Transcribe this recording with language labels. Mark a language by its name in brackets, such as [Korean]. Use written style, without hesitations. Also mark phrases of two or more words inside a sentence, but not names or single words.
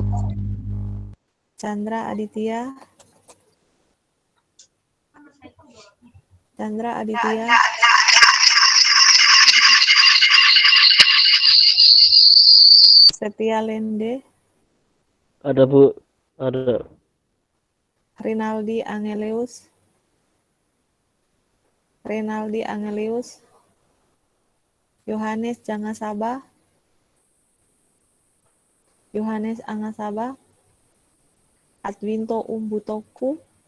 [Indonesian] Chandra Aditya. Chandra Aditya. Setia Lende. Ada, Bu. Ada. Rinaldi Angelius. Rinaldi Angelius. Yohanes Jangasaba. Yohanes Angasaba. Adwinto Umbutoku.